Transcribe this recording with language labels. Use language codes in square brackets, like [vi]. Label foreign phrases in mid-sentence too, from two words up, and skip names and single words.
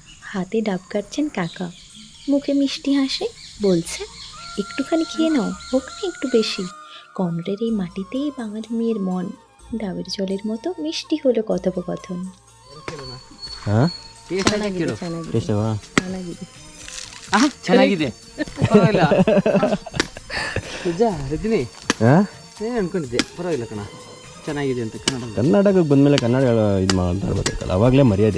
[bn] হাতে ডাব কাটছেন কাকা, মুখে মিষ্টি হাসি, বলছে একটুখানি খেয়ে নাও, হোক না একটু বেশি। কমরের এই মাটিতেই বাঙালি মেয়ের মন, ডাবের জলের মতো মিষ্টি হলো কথোপকথন। [kn] ಹಾಂ ಚೆನ್ನಾಗಿದೆ ಟೇಸ್ಟವಾ ಚೆನ್ನಾಗಿದೆ ಚೆನ್ನಾಗಿದೆ ಪರವಾಗಿಲ್ಲ ನಿಜ ರಜನಿ ಹಾಂ ಏನ್ ಅನ್ಕೊಂಡಿದ್ದೆ ಪರವಾಗಿಲ್ಲ ಕಣ ಚೆನ್ನಾಗಿದೆ ಅಂತ ಕನ್ನಡ ಕರ್ನಾಟಕಕ್ಕೆ ಬಂದಮೇಲೆ ಕನ್ನಡ ಇದು ಮಾತಾಡ್ಬೇಕಲ್ಲ ಅವಾಗಲೇ ಮರ್ಯಾದೆ.